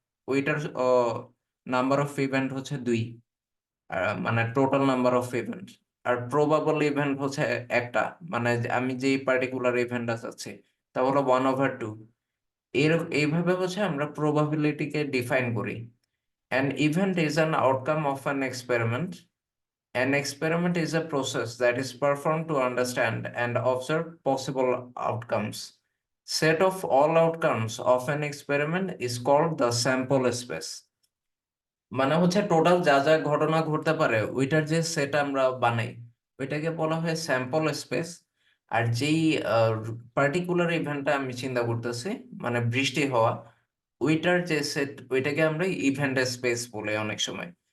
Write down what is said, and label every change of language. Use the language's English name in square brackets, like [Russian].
[Bangla] ওইটার number of event 2, মানে total number of event. আর probable event একটা, মানে যে আমি যেই পার্টিকুলার ইভেন্টটা চাচ্ছি, তা হলো 1/2। এইভাবে আমরা প্রবাবিলিটিকে ডিফাইন করি। [English] An event is an outcome of an experiment. An experiment is a process that is performed to understand and observe possible outcomes. Set of all outcomes of an experiment is called the sample space. [Bangla] মানে total যা যা ঘটনা ঘটতে পারে ওইটার যে set আমরা বানাই, ওইটাকে বলা হয় স্যাম্পল স্পেস। আর যেই পার্টিকুলার ইভেন্টটা আমি চিন্তা করতেছি, মানে বৃষ্টি হওয়া, ওইটার যে সেট, ওইটাকে আমরা ইভেন্ট স্পেস বলে অনেক সময়।